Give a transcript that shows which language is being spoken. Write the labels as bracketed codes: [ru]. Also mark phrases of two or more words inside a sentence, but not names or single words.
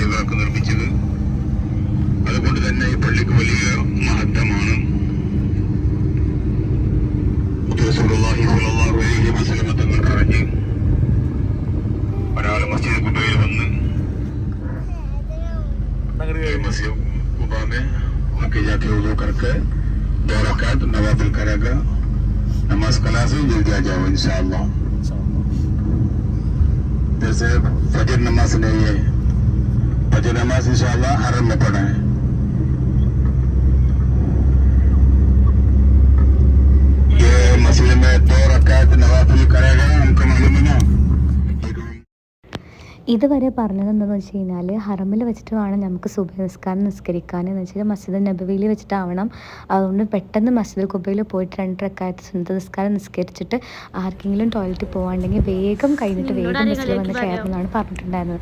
[ml] പള്ളികളൊക്കെ നിർമ്മിച്ചത്. അതുകൊണ്ട് തന്നെ ഈ പള്ളിക്ക് വലിയ മഹത്വമാണ്. [ar] رسول الله صلى الله عليه وسلم [ml] തങ്ങൾ പറഞ്ഞ് ഒരാൾ മസ്ജിദ് ഖുബയിൽ വന്ന് [hi] मस्जिद कुबा में उनके जाके वुज़ू करके 2 रकात नवाफिल करेगा, नमाज कला से जल्दी आ जाओ इंशाअल्लाह। जैसे फजर नमाज नहीं है, फजर नमाज इंशाअल्लाह हरम में पढ़ा है। ये मस्जिद में 2 रकात नवाफिल करेगा, हमको मालूम है ना। [ml] ഇതുവരെ പറഞ്ഞതെന്താണെന്ന് വെച്ച് കഴിഞ്ഞാൽ ഹറമിൽ വെച്ചിട്ട് വേണം നമുക്ക് സുബഹി നിസ്കാരം നിസ്കരിക്കാൻ എന്ന് വെച്ചാൽ മസ്ജിദ് നബവിയിൽ വെച്ചിട്ടാവണം. അതുകൊണ്ട് പെട്ടെന്ന് മസ്ജിദ് ഖുബയിൽ പോയിട്ട് 2 റക്അത്ത് സുന്നത്ത് നിസ്കാരം നിസ്കരിച്ചിട്ട് ആർക്കെങ്കിലും ടോയ്ലറ്റിൽ പോകാണ്ടെങ്കിൽ വേഗം കഴിഞ്ഞിട്ട് വേഗം ബസ്സിൽ വന്ന് കയറുന്നതാണ് പറഞ്ഞിട്ടുണ്ടായിരുന്നത്.